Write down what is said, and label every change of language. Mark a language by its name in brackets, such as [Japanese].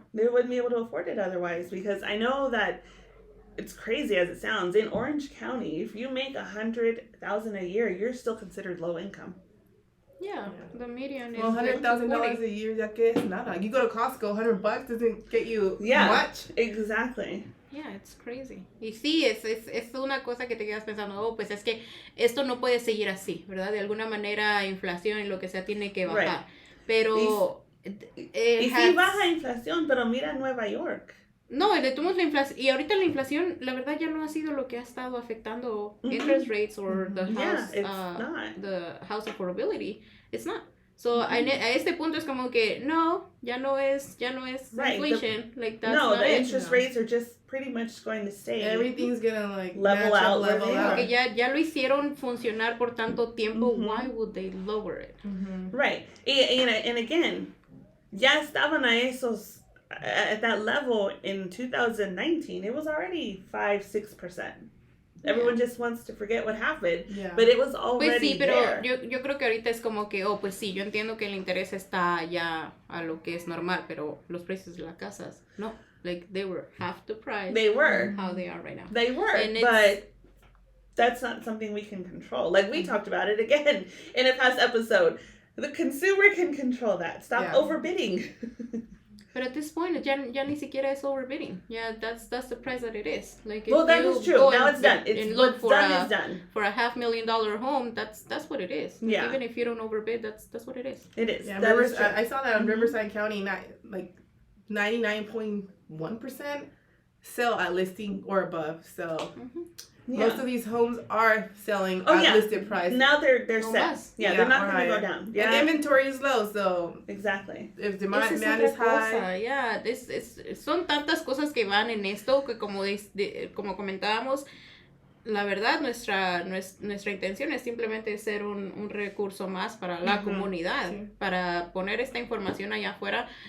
[English] They wouldn't be able to afford it otherwise, because I know that it's crazy as it sounds. In Orange County, if you make $100,000 a year, you're still considered low income. The median is $100,000 a year, that [Spanish] que es nada. [English] You go to Costco, $100 doesn't get you much. Exactly. Yeah, it's crazy. [Spanish] Y sí, es una cosa que te quedas pensando, pues es que esto no puede seguir así, ¿verdad? De alguna manera, inflación y lo que sea tiene que bajar. Pero... Y sí baja inflación, pero mira Nueva York. No, detuvo la inflación. Y ahorita la inflación, la verdad, ya no ha sido lo que ha estado afectando [English] interest rates or the house, the house affordability. It's not. [Spanish] So, a este punto es como que, ya no es inflation. [English] The interest rates are just pretty much going to stay. Everything's gonna like level out. [Spanish] Porque ya lo hicieron funcionar por tanto tiempo. [English] Why would they lower it? Right. And again, [Spanish] ya estaban a esos [English] at that level in 2019. It was already 5-6%. Everyone just wants to forget what happened, but it was already [Spanish] pues sí, pero [English] there. [Spanish] Yo creo que ahorita es como que, pues sí, yo entiendo que el interés está ya a lo que es normal, pero los precios de las casas, no, [English] like they were half the price. They were. How they are right now. They were, but that's not something we can control. Like we talked about it again in a past episode. The consumer can control that. Stop overbidding. But at this point, [Spanish] ya ni siquiera es [English] overbidding. Yeah, that's the price that it is. Like, well, that is true. Now it's done. It's what's done is done. For a $500,000 home, that's what it is. Like, yeah. Even if you don't overbid, that's what it is. It is. Yeah, I saw that on Riverside County, like 99.1% sell at listing or above. So most of these homes are selling at listed price. Now they're set. Yeah, they're not going to go down. Yeah. And inventory is low, so exactly. If demand is high. [Spanish] Yeah, son tantas cosas que van en esto que como comentábamos, la verdad nuestra intención es simplemente ser un recurso más para la comunidad, para poner esta información allá afuera.